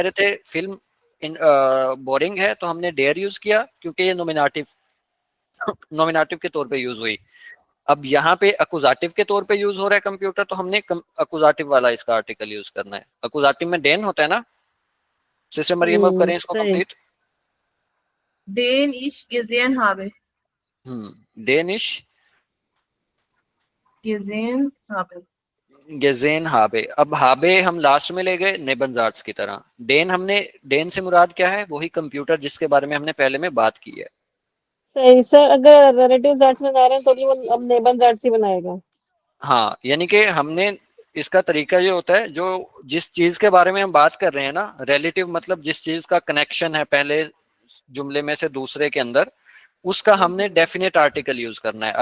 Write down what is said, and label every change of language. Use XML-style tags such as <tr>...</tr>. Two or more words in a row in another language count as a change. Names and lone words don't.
<hi>कह रहे थे फिल्म इन बोरिंग है, तो हमने डेयर यूज किया क्योंकि ये नोमिनेटिव नोमिनेटिव के तौर पे यूज हुई। अब यहाँ पे अकुजाटिव के तौर पे यूज हो रहा है कंप्यूटर, तो हमने अकुजाटिव वाला इसका</hi> <en>article use</en> <hi>करना है। अकुजाटिव में डेन होता है ना। सिस्टम मरियम, अब करें इसको सही। कंप्लीट।</hi> <de>Den ich gesehen habe. denisch Gesehen habe. gesehen habe.</de> <hi>अब हाबे हम लास्ट में ले गए नेबनजार्ट्स की तरह। डेन हमने, डेन से मुराद क्या है? वही कंप्यूटर जिसके बारे में हमने पहले में बात की है। सही सर, अगर रिलेटिव जाट्स बना रहे हैं तो ये वो अब नेबन जाट्स ही बनाएगा। हाँ, यानी कि हमने, इसका तरीका ये होता है, जो जिस चीज के बारे में हम बात कर रहे हैं ना, रिलेटिव मतलब जिस चीज का कनेक्शन है पहले जुमले में से दूसरे के अंदर, उसका हमने</hi> <en>definite article</en> <hi>यूज करना है।</hi>